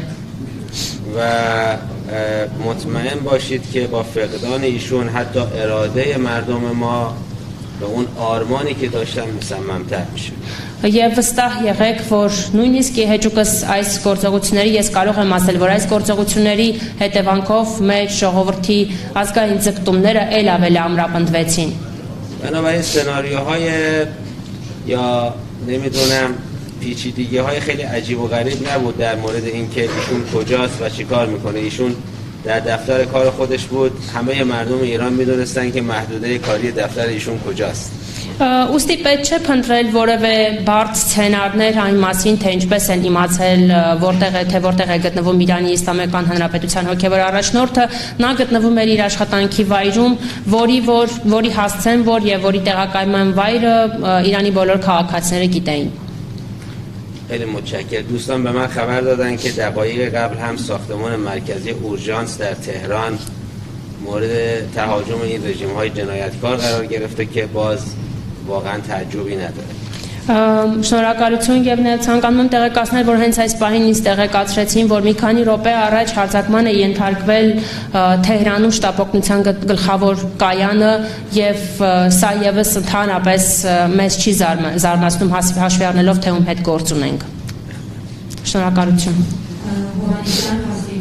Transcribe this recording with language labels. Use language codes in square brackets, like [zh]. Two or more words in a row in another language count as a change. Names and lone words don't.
[fa] و مطمئن باشید که با فقدان ایشون حتی اراده مردم ما به اون آرمانی که داشتن مصمم‌تر میشه. [hy] Եվ վստահ եղեք, որ նույնիսկ հեճուկս այս գործողությունների ես կարող եմ ասել, որ այս գործողությունների հետևանքով մեր ժողովրդի ազգային ձգտումները ել ավելի ամրապնդվեցին։ [fa] بنابراین سناریوهای یا نمیدونم پیچیدگی‌های خیلی عجیب و غریب نبود در مورد اینکه ایشون کجاست و چیکار میکنه. ایشون در دفتر کار خودش بود. همه مردم ایران میدونستن که محدوده کاری دفتر ایشون کجاست. [hy] Ուստի պետք չէ փնտրել որևէ բարդ սցենարներ այն մասին, թե ինչպես են իմացել որտեղ է գտնվում Իրանի Իսլամական Հանրապետության հոգևոր առաջնորդը, նա գտնվում էր իր աշխատանքի վայրում, որի հասցեն եւ որի տեղակայման վայրը Իրանի բոլոր քաղաքացիները գիտեին։ [fa] خیلی متشکرم. دوستان به من خبر دادن که دقایق قبل هم ساختمان مرکزی اورژانس در تهران مورد تهاجم این رژیم‌های جنایتکار قرار گرفته که باز واقعا تعجبی نداره. [hy] Շնորհակալություն եւ ցանկանում եմ տեղեկացնել, որ հենց այս պահին ինձ տեղեկացրեցին, որ մի քանի րոպե առաջ հարձակման է ենթարկվել Թեհրանում շտապօգնության գլխավոր կայանը եւ սա եւս ընդհանրապես մեզ չի զարմացնում հաշվի առնելով թե ում հետ գործ ունենք։ Շնորհակալություն։